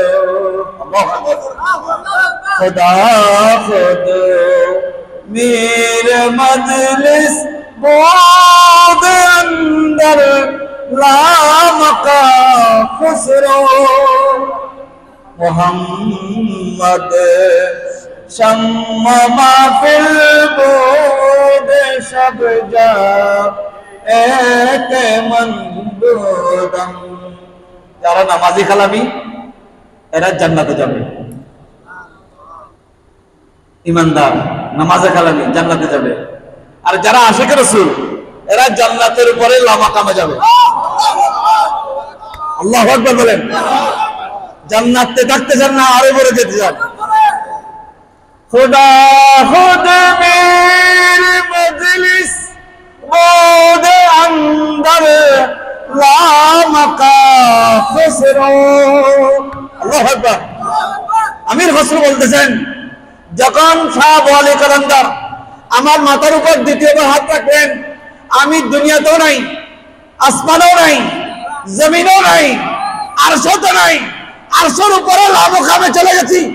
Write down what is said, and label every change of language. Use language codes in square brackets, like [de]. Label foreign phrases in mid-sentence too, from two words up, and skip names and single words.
[fa] خدا خود میرے مجلس بود اندر لامقام خسرو محمد شمع محفل بود شب جا ایک من بودم। [bn] যারা নামাজি কালামি এরা জান্নাতে যাবে, ইমানদার নামাজে কালামি জান্নাতে যাবে। আর যারা আশিক রাসূল এরা জান্নাতের উপরে লামাকামে যাবে। [ar] الله أكبر [bn] বলেন। জান্নাতে থাকতে চান না আরো বড় যেতে চান? [fa] خدا خود میر مجلس بود اندر لامقام خسرو. [ar] الله أكبر. [bn] আমির খুসরো বলতেছেন, যখন শাহ ওয়ালি কালান্দার আমার মাথার উপর দ্বিতীয়বার হাত রাখবেন, আমি দুনিয়াতেও নাই, আসমানেও নাই, জমিনেও নাই, আরশও নাই, আরশের উপরে লামাকামে চলে গেছি।